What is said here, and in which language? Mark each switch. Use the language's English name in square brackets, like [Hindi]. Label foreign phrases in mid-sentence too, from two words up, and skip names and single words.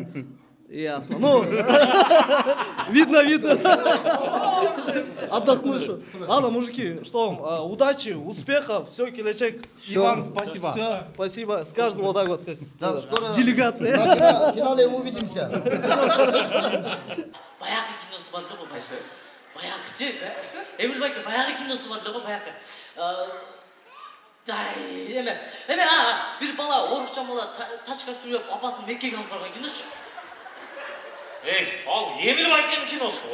[Russian] Ясно. Ну, видно. Отдохнувший. Ладно, мужики, что вам? Удачи, успехов, все, Келечек. И вам спасибо. Все, спасибо. С каждым вот так вот. Да, скоро делегация. На финале увидимся. [Kyrgyz] Баягы киносу бар го байсы. Баягычы. Эмил байке баягы киносу бар го баягы. Эме бир бала орусча бала тачка сүрөп апасын меккеге алып барган киносу. Ал Эмил байкенин киносу,